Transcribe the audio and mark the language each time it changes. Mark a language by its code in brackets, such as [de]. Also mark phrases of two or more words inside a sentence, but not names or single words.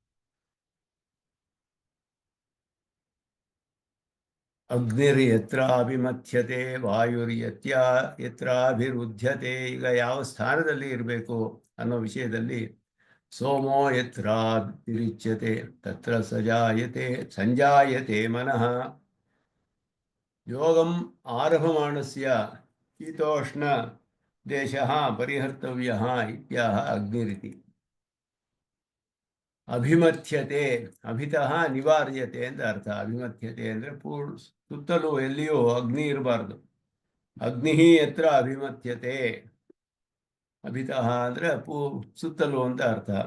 [sa] ಅಗ್ನಿರ್ ಯತ್ರಾಭಿಮಥ್ಯತೆ ಯತ್ರಾಭಿರುದ್ಧ್ಯತೆ. [kn] ಈಗ ಯಾವ ಸ್ಥಾನದಲ್ಲಿ ಇರಬೇಕು ಅನ್ನೋ ವಿಷಯದಲ್ಲಿ [sa] ಸೋಮೋ ಯತ್ರಾಭಿರಿಚ್ಯತೆ ತತ್ರ ಸಂಜಾಯತೆ ಮನಃ. ಯೋಗಂ ಆರಭಮಾಣಸ್ಯ ಶೀತೋಷ್ಣ ದೇಶಃ ಪರಿಹರ್ತವ್ಯಃ ಇತ್ಯಾಹ ಅಗ್ನಿರಿತಿ. ಅಭಿಮಥ್ಯತೆ, ಅಭಿತಃ ನಿವಾರ್ಯತೆ [kn] ಅಂತ ಅರ್ಥ. ಅಭಿಮಥ್ಯತೆ ಅಂದರೆ ಸುತ್ತಲೂ ಎಲ್ಲಿಯೂ ಅಗ್ನಿ ಇರಬಾರ್ದು. [sa] ಅಗ್ನಿ ಯತ್ರ ಅಭಿಮಥ್ಯತೆ, ಅಭಿತಃ [kn] ಅಂದರೆ ಸುತ್ತಲೂ ಅಂತ ಅರ್ಥ.